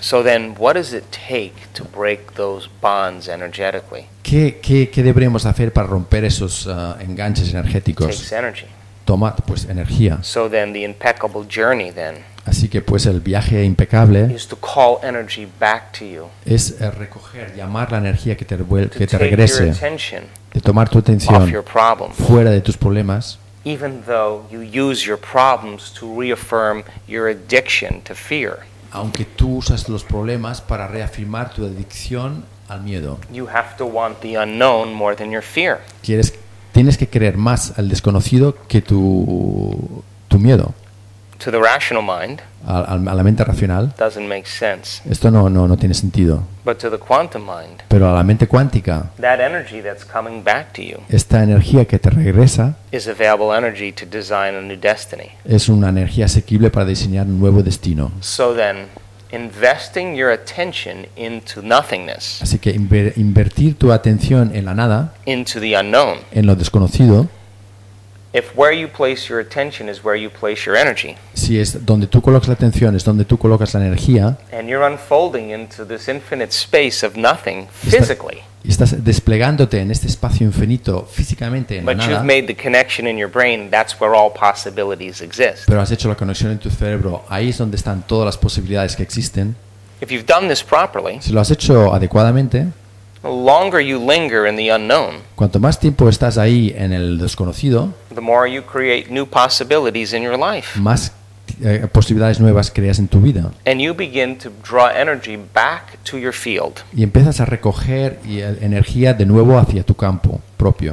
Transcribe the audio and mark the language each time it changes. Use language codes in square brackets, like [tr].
[es] ¿Qué deberíamos hacer para romper esos enganches energéticos? Toma pues energía. [en] So then the impeccable journey then. [es] Así que pues el viaje impecable [en] is to call energy back to you. [es] Es recoger, llamar la energía que te vuelve, que te regrese. [en] Take your attention, [es] de tomar tu atención [en] off your problem, [es] fuera de tus problemas. [en] Even though you use your problems to reaffirm your addiction to fear. [es] Aunque tú usas los problemas para reafirmar tu adicción al miedo. [en] You have to want the unknown more than your fear. [es] Tienes que creer más al desconocido que tu miedo. [en] To the rational mind, [es] a la mente racional. [en] Doesn't make sense. [es] Esto no tiene sentido. [en] But to the quantum mind, [es] pero a la mente cuántica. [en] That energy that's coming back to you, [es] esta energía que te regresa. [en] Is available energy to design a new destiny. [es] Es una energía asequible para diseñar un nuevo destino. [en] So then, investing your attention into nothingness. [es] Así que invertir tu atención en la nada. [en] Into the unknown. [es] En lo desconocido. [en] If where you place your attention is where you place your energy. [es] Si es donde tú colocas la atención es donde tú colocas la energía. [en] And you're unfolding into this infinite space of nothing physically. [es] Y estás desplegándote en este espacio infinito físicamente en [en] But [es] nada. [en] But you've made the connection in your brain. That's where all possibilities exist. [es] Pero has hecho la conexión en tu cerebro. Ahí es donde están todas las posibilidades que existen. [en] If you've done this properly. [es] Si lo has hecho adecuadamente. [en] The longer you linger in the unknown. [es] Cuanto más tiempo estás ahí en el desconocido. [en] The more you create new possibilities in your life. [es] Más posibilidades nuevas creas en tu vida. [en] And you begin to draw energy back to your field. [es] Y empiezas a recoger energía de nuevo hacia tu campo propio.